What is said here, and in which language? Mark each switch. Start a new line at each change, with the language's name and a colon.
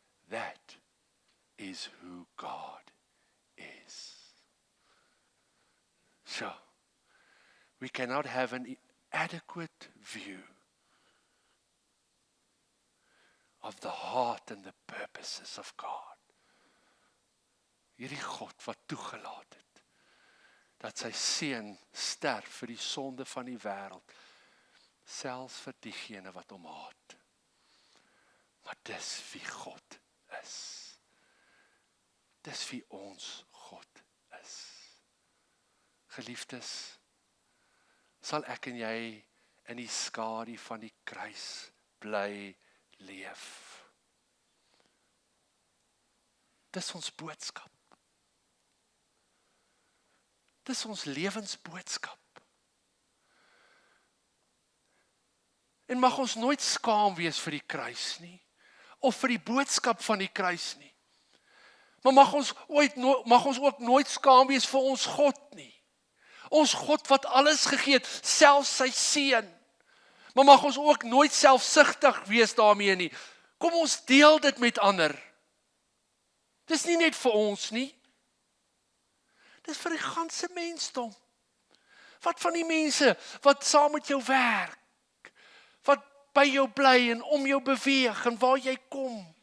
English: That is who God is. So, we cannot have an adequate view of the heart and the purposes of God.
Afrikaans: Hierdie God wat toegelaat het, dat sy seun sterf vir die sonde van die wêreld, selfs vir diegene wat hom haat. Maar dis wie God is. Dis wie ons God is. Geliefdes, sal ek en jy in die skadu van die kruis bly leef. Dis ons boodskap. Dis ons lewensboodskap. En mag ons nooit skaam wees vir die kruis nie, of vir die boodskap van die kruis nie. Maar mag ons ook nooit skaam wees vir ons God nie. Ons God wat alles gegee het, selfs sy seun. Maar mag ons ook nooit selfsugtig wees daarmee nie. Kom ons deel dit met ander. Dis nie net vir ons nie. Dis vir die ganse mensdom. Wat van die mense wat saam met jou werk, wat by jou bly en om jou beweeg en waar jy kom.